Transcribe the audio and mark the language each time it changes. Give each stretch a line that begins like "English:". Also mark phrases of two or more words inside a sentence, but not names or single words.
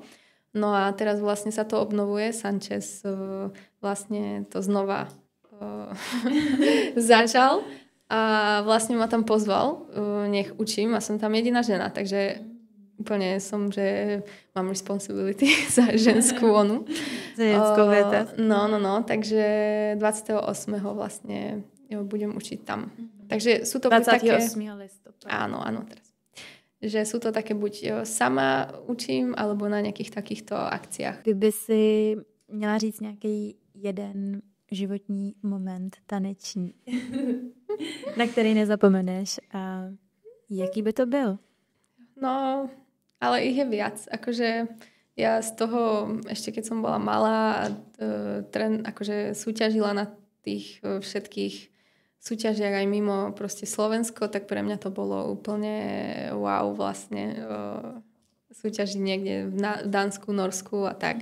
Slovak: No a teraz vlastne sa to obnovuje. Sanchez vlastne to znova začal a vlastne ma tam pozval, nech učím a som tam jediná žena, takže úplne som, že mám responsibility za ženskú onu. Za ženskou veta. No, takže 28. vlastne budem učiť tam. Takže sú to 28. také...
Czech: listopadu.
Slovak: Áno, teraz. Že sú to také buď sama učím, alebo na nejakých takýchto akciách.
Czech: Kdyby si měla říct nějaký jeden životní moment taneční, na který nezapomeneš a jaký by to byl?
Slovak: No, ale ich je viac. Akože ja z toho, ešte keď som bola malá, akože súťažila na tých všetkých súťažiach aj mimo proste Slovensko, tak pre mňa to bolo úplne wow vlastne súťažiť niekde v Dánsku, Norsku a tak.